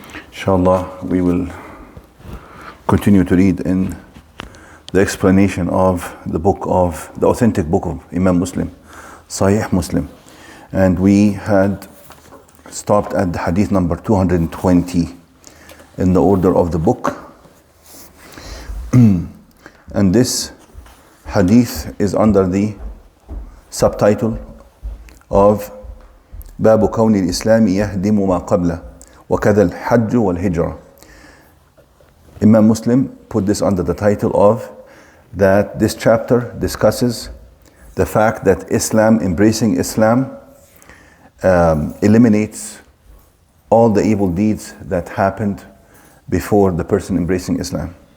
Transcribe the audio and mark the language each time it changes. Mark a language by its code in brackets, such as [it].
[en] Inshallah, we will continue to read in the explanation of the authentic book of Imam Muslim, Sahih Muslim. And we had stopped at the hadith number 220 in the order of the book. And this hadith is under the subtitle of [ar] باب كون الإسلام يهدم ما قبله وكذا الحج والهجرة. [en] Imam Muslim put this under the title of that this chapter discusses the fact that Islam, embracing Islam, eliminates all the evil deeds that happened before the person embracing Islam.